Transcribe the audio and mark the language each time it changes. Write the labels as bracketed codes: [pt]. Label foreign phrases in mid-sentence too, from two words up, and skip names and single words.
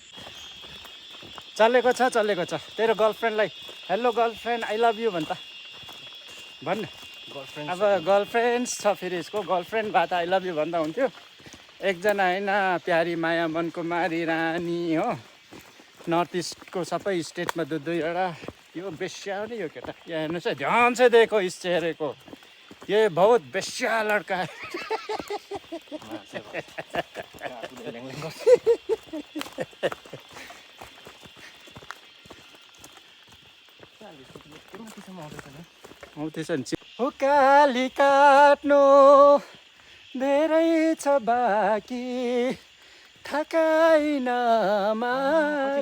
[ne] चलेको छ तेरो गर्लफ्रेन्डलाई [en] hello girlfriend I love you [ne] भन्न अब गर्लफ्रेन्ड्स छ फेरि यसको गर्लफ्रेन्ड भए त [en] I love you [ne] भन्दा हुन्थ्यो। एकजना होइन प्यारी माया मनको मारी रानी हो नर्थ इस्टको सबै स्टेटमा दुईवटा यो बेस्या हो नि यो केटा यहाँ हेर्नुहोस् है [hi] ध्यान से देखो इस चेहरे को ये बहुत बेस्या लड्का है। [ne] आउँदैछ नि उकाली काट्नु धेरै छ बाँकी ठकाइ नमार।